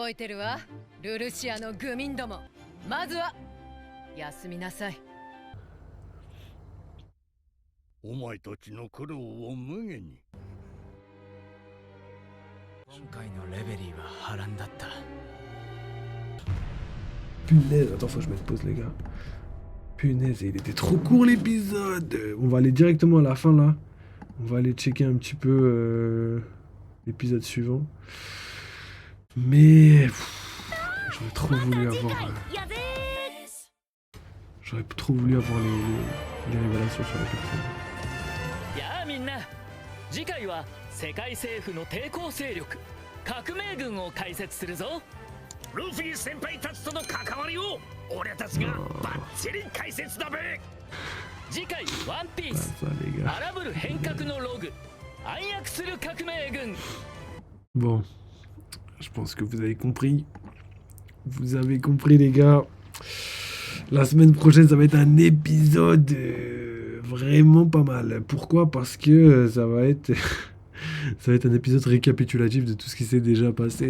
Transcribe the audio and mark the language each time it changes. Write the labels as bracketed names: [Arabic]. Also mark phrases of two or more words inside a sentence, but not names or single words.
[Japanese] 覚えてるわルルシアの愚民ども。まずは休みなさい。お前たちの苦労を無限に。今回のレベリーは波乱だった。 [French] Punaise, attends, faut que je mette pause les gars. Punaise, il était trop court l'épisode. On va aller directement à la fin là. On va aller checker un petit peu l'épisode suivant. Mais j'aurais trop voulu avoir les révélations sur la personne. [Japanese] やあみんな、次回は世界政府の抵抗勢力革命軍を解説するぞ。ルフィ先輩たちとの関わりを俺たちがバッチリ解説だべ。次回ワンピース荒ぶる変革のログ暗躍する革命軍。 [French] Bon, je pense que vous avez compris. Vous avez compris les gars. La semaine prochaine ça va être un épisode vraiment pas mal. Pourquoi? Parce que ça va être un épisode récapitulatif de tout ce qui s'est déjà passé.